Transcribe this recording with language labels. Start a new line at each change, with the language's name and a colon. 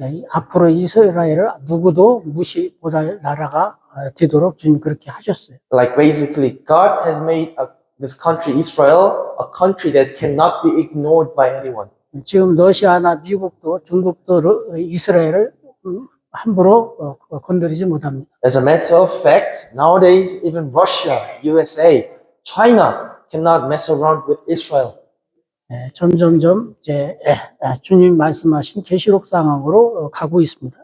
Korean: 앞으로 이스라엘을 누구도 무시 못할 나라가 되도록 주님 그렇게 하셨어요.
English: Like basically, God has made this country, Israel, a country that cannot be ignored by anyone.
Korean: 지금 러시아나 미국도 중국도 이스라엘을 함부로 건드리지 못합니다.
English: As a matter of fact, nowadays even Russia, USA, China cannot mess around with Israel.
Korean: 점점점 이제 주님 말씀하신 계시록 상황으로 가고 있습니다.